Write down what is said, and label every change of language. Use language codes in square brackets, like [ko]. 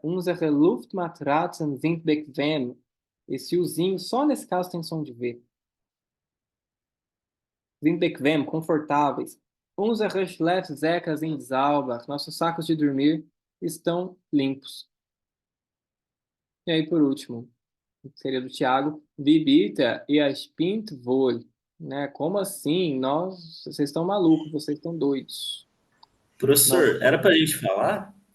[de] Unsere Luftmatratzen sind bequem. [pt] Esse uzinho, só nesse caso tem som de V. [de] Sind bequem, confortáveis. Unsere Schlafsäcke sind sauber. [pt] Nossos sacos de dormir estão limpos. E aí, por último, seria do Tiago, Bibita e a Spintvol, né? Como assim? Vocês estão malucos, vocês estão doidos. Nós, Professor, era pra gente falar?